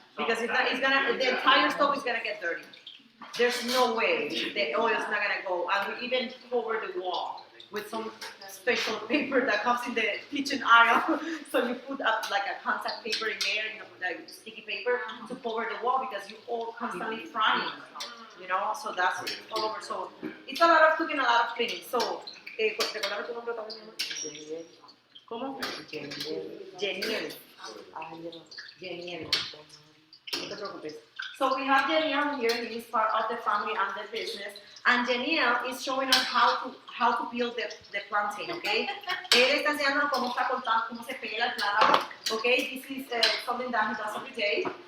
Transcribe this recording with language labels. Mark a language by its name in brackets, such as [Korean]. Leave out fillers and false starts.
[English] Because if that is gonna, the entire stove is gonna get dirty. There's no way the oil is not gonna go, and we even cover the wall with some special paper that comes in the kitchen aisle. So you put up like a contact paper in there, you know, like sticky paper to cover the wall because you all constantly frying, you know. So that's all over. So it's a lot of cooking, a lot of cleaning. [Spanish] So, ¿recordame tu nombre también? ¿Cómo? Jeniel. Jeniel. No te preocupes. [English] So we have Jeniel here. He is part of the family and the business. And Jeniel is showing us how to peel the plantain, okay? [Spanish] Él está enseñando cómo está cortando, cómo se pela el plátano, okay? [English] This is something that he does every day.